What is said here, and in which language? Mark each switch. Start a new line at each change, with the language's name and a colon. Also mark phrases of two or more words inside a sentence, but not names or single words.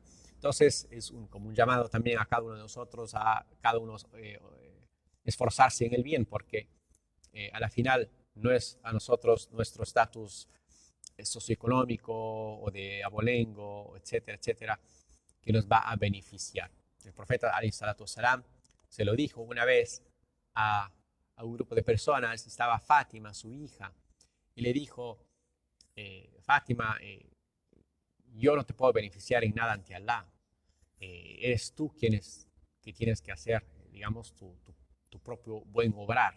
Spanish: Entonces, es como un llamado también a cada uno de nosotros, a cada uno esforzarse en el bien, porque a la final no es a nosotros nuestro estatus socioeconómico o de abolengo, etcétera, etcétera, que nos va a beneficiar. El profeta
Arabic: عليه الصلاة والسلام
Spanish: se lo dijo una vez a un grupo de personas. Estaba Fátima, su hija, y le dijo: Fátima, yo no te puedo beneficiar en nada ante Allah. Eres tú que tienes que hacer, digamos, tu propio buen obrar.